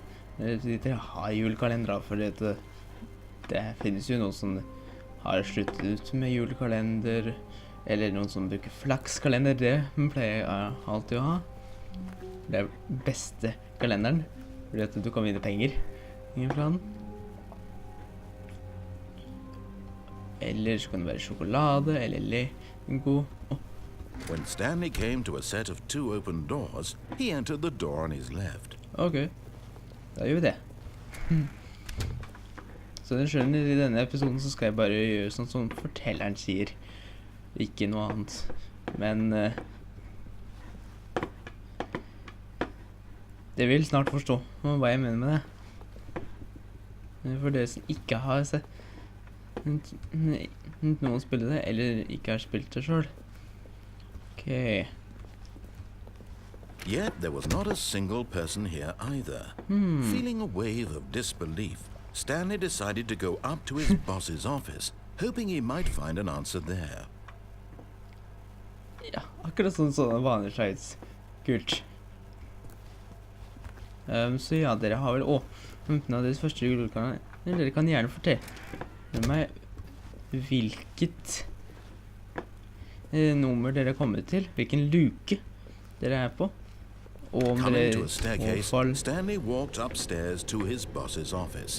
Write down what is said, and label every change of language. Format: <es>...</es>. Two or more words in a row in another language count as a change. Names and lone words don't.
<no>Dere har julekalender, for det finnes jo noen som har sluttet ut med julekalender, eller noen som bruker flakskalender. Det pleier jeg alltid å ha. Det beste kalenderen, fordi at du kan vinne penger fra den. Eller så kan det være sjokolade, eller Lego.</no> <en>When Stanley came to a set of 2 open doors, he entered the door on his left.</en> <no>Ok, da gjør vi det. Så dere skjønner, i denne episoden så skal jeg bare gjøre sånn som fortelleren sier. Ikke noe annet. Men det vil snart forstå hva jeg mener med det. For dere som ikke har sett noen spille det, eller ikke har spilt det selv. Okay.</no> <en>Yet there was not a single person here either. Feeling a wave of disbelief, Stanley decided to go up to his boss's office, hoping he might find an answer there.</en> <no>Ja, akkurat sånne vanlige sites. Kult. Så ja, dere har vel åpnet av deres første julekalender. Dere kan gjerne fortelle meg hvilket nummer dere kommer til, hvilken luke dere på, og om</no> <en>Coming to</en> <no>dere</no> <en>a staircase, Stanley walked upstairs to his boss's office.</en>